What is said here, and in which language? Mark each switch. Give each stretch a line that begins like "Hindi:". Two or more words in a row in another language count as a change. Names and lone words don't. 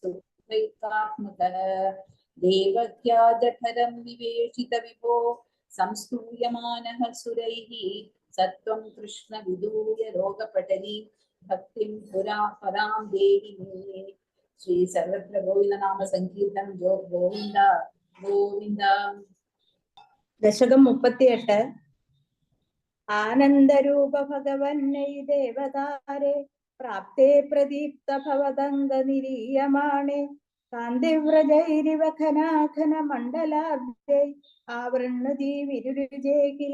Sanskrit: सुखैकात्मकः देवक्या जठरं विवेशित विभो संस्तूयमानः सुरैः सत्वं कृष्ण विदूय रोगपटली भक्तिं पुरा परां देहि मे श्री सर्वत्र गोविंद नाम संकीर्तन जो गोविंद गोविंद ദശകം 38 ആനന്ദരൂപ ഭഗവന്നൈ ദേവതാരേ പ്രാപ്തേ പ്രദീപ്ത ഭവദംഗ നിരീയമാണേ കാന്തിവ്രജൈരിവ ഘനാഘന മണ്ഡലാബ്ദൈ ആവൃണ്ണതി വിരുരുജേ കില